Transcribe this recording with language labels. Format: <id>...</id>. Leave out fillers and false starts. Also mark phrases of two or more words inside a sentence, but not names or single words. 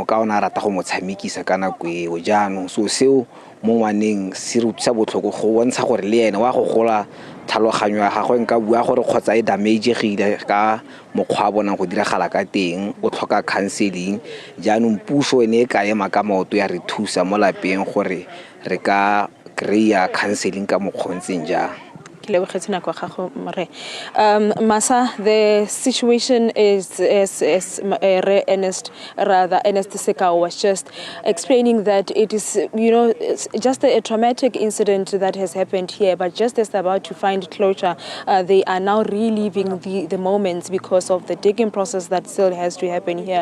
<tn>ka ona rata go motshamekisa kana kweo jaanong so seo mo ngwaneng se re tsa botlhoko go bontsha gore le ene wa go gola tlhaloganyo ya gagwe nka bua gore kgotsa e damage gile ka mokgwa bona go diragala ka teng o tlhoka counseling jaanong puso ene e ka ema ka maoto ya re thusa mo lapeng gore re ka kreya counseling ka mokgontseng jang. Masa,</tn> <en>the situation is Ernest Sekao was just explaining that it is, it's just a traumatic incident that has happened here, but just as they're about to find closure, they are now reliving the moments because of the digging process that still has to happen here.</en>